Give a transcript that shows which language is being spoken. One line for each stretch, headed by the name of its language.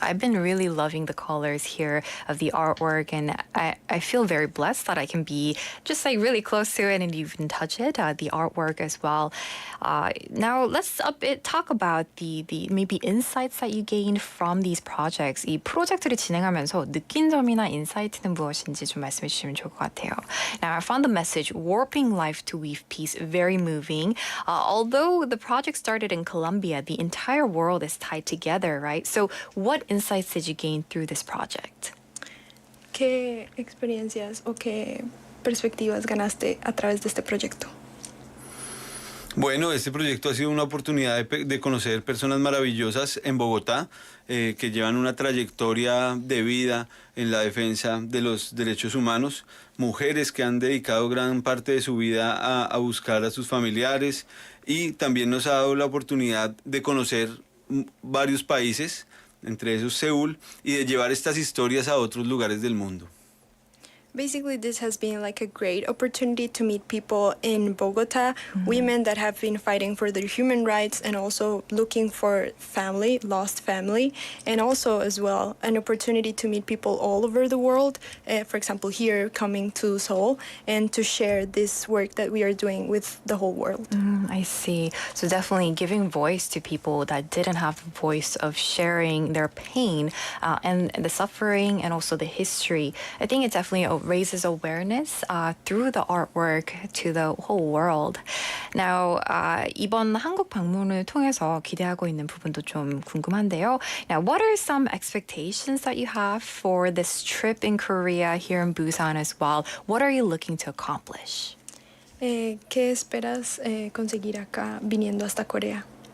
English: I've been really loving the colors here of the artwork, and I feel very blessed that I can be just like really close to it and even touch it, the artwork as well. Now let's talk about the maybe insights that you gained from these projects.
Korean: 이 프로젝트를 진행하면서 느낀 점이나 인사이트는 무엇인지 좀 말씀해 주시면 좋을 것 같아요.
English: Now I found the message "Warping Life to Weave Peace" very moving. Although the project started in Colombia, the entire world is tied together, right? So what insights did you gain through this project?
Spanish: ¿Qué experiencias o qué perspectivas ganaste a través de este proyecto? Bueno, este proyecto ha sido una oportunidad de conocer personas maravillosas en Bogotá que llevan una trayectoria de vida en la defensa de los derechos humanos, mujeres que han dedicado gran parte de su vida a buscar a sus familiares, y también nos ha dado la oportunidad de conocer varios países, entre esos Seúl, y de llevar estas historias a otros lugares del mundo.
English: Basically, this has been like a great opportunity to meet people in Bogota, women that have been fighting for their human rights and also looking for family, lost family, and also as well an opportunity to meet people all over the world, for example, here coming to Seoul, and to share this work that we are doing with the whole world. I see. So definitely giving voice to people that didn't have the voice of sharing their pain and the suffering and also the history. I think it definitely raises awareness through the artwork to the whole world. Now,
Korean: 이번 한국 방문을 통해서 기대하고 있는 부분도 좀 궁금한데요.
English: Now, what are some expectations that you have for this trip in Korea, here in Busan as well? What are you looking to accomplish?
Spanish: ¿Qué esperas conseguir acá viniendo hasta Corea?